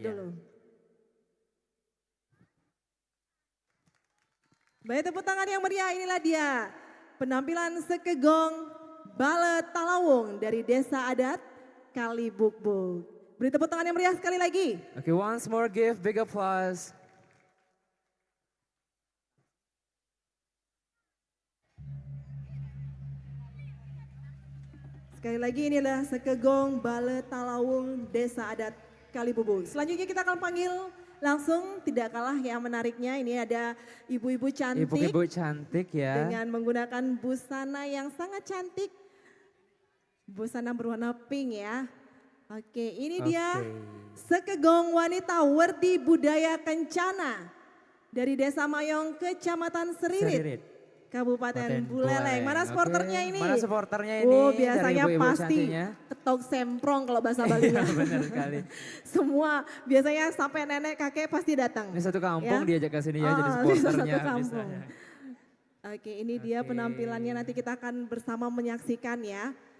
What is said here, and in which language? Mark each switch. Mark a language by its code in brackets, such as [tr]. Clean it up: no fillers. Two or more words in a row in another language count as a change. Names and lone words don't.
[id] dulu. Baik tepuk tangan yang meriah, inilah dia. Penampilan sekegong Bale Talawung dari Desa Adat Kalibukbuk. Beri tepuk tangan yang meriah sekali lagi. Oke, [en] once more give big applause. [id] Sekali lagi inilah sekegong Bale Talawung Desa Adat Kalibubuk. Selanjutnya kita akan panggil langsung tidak kalah yang menariknya. Ini ada ibu-ibu cantik Ibu-ibu cantik ya. dengan menggunakan busana yang sangat cantik. Busana berwarna pink ya. Oke ini dia sekegong wanita Werdi Budaya Kencana dari Desa Mayong Kecamatan Seririt. Kabupaten Buleleng. Mana Oke, supporternya ini? Mana supporternya ini? Oh dari biasanya ibu-ibu pasti cantiknya? ketok semprong kalau bahasa Bali. Iya benar sekali. Semua biasanya sampai nenek kakek pasti datang. Ini satu kampung Ya. diajak ke sini ya jadi Oh, supporternya. satu kampung. misalnya. Oke ini dia Oke. penampilannya nanti kita akan bersama menyaksikan ya.